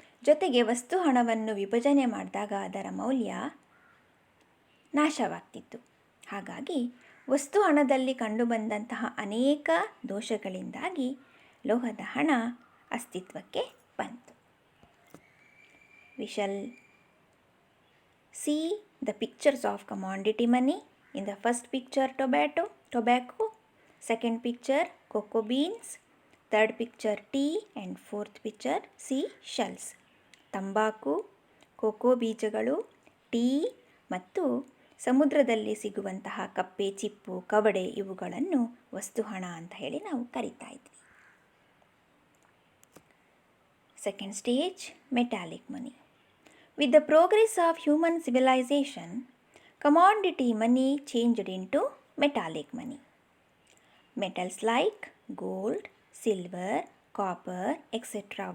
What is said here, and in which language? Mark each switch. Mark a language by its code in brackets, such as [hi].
[kn] ಜೊತೆಗೆ ವಸ್ತು ಹಣವನ್ನು ವಿಭಜನೆ ಮಾಡಿದಾಗ ಅದರ ಮೌಲ್ಯ ನಾಶವಾಗ್ತಿತ್ತು. ಹಾಗಾಗಿ ವಸ್ತು ಹಣದಲ್ಲಿ ಕಂಡುಬಂದಂತಹ ಅನೇಕ ದೋಷಗಳಿಂದಾಗಿ ಲೋಹದ ಹಣ ಅಸ್ತಿತ್ವಕ್ಕೆ ಬಂತು. [en] We shall see the pictures of commodity money. In the first picture, tobacco, second picture, cocoa beans, third picture, tea, and fourth picture, seashells. [kn] ತಂಬಾಕು, ಕೋಕೋ ಬೀಜಗಳು, ಟೀ ಮತ್ತು ಸಮುದ್ರದಲ್ಲಿ ಸಿಗುವಂತಹ ಕಪ್ಪೆ ಚಿಪ್ಪು, ಕವಡೆ ಇವುಗಳನ್ನು ವಸ್ತು ಹಣ ಅಂತ ಹೇಳಿ ನಾವು ಕರಿತಾ ಇದ್ವಿ. [en] Second stage, metallic money. With the progress of human civilization, commodity money changed into metallic money. Metals like gold, silver, copper, etc.